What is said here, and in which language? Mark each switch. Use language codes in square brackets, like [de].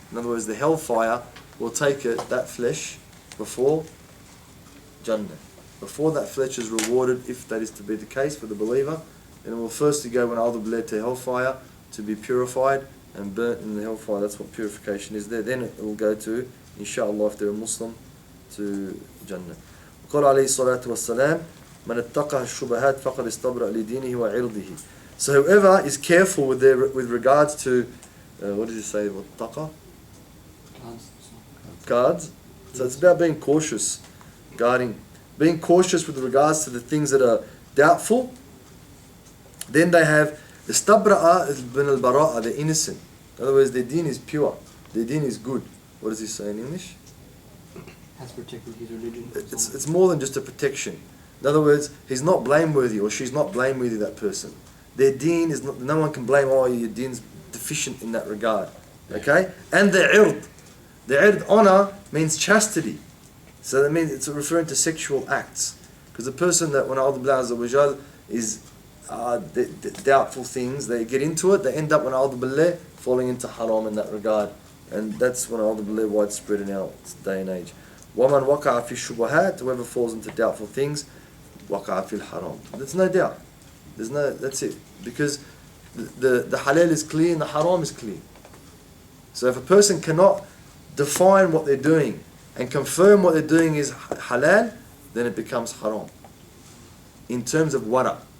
[en] In other words, the hellfire will take that flesh before Jannah. Before that flesh is rewarded, if that is to be the case for the believer, and it will firstly go when to hellfire to be purified, and burnt in the hellfire. That's what purification is there. Then it will go to, inshallah, if they're a Muslim, to Jannah. [ar] وقال عليه الصلاة والسلام من اتقى الشبهات فقد استبرأ لدينه وعرضه. [en] So whoever is careful with regards to, what does he say, taqa? Guards. So it's about being cautious, guarding, being cautious with regards to the things that are doubtful. Then they have istabra'a bin al-bara'a, they're innocent. In other words, their deen is pure, their deen is good. What does he say in English? Has protected his religion. It's more than just a protection. In other words, he's not blameworthy or she's not blameworthy, that person. Their deen is not, no one can blame, oh, your deen's deficient in that regard. Okay? And their ird. Their ird, honor, means chastity. So that means it's referring to sexual acts. Because the person that, when Allah is doubtful things, they get into it, they end up, when Allah falling into haram in that regard. And that's when Allah widespread in our day and age. [ar] وَمَنْ وَقَعَ فِي الشُّبُهَاتِ, [en] whoever falls into doubtful things, [ar] وَقَعَ فِي الْحَرَامِ. [en] There's no doubt. That's it. Because the halal is clear and the haram is clear. So if a person cannot define what they're doing and confirm what they're doing is halal, then it becomes haram. In terms of wara.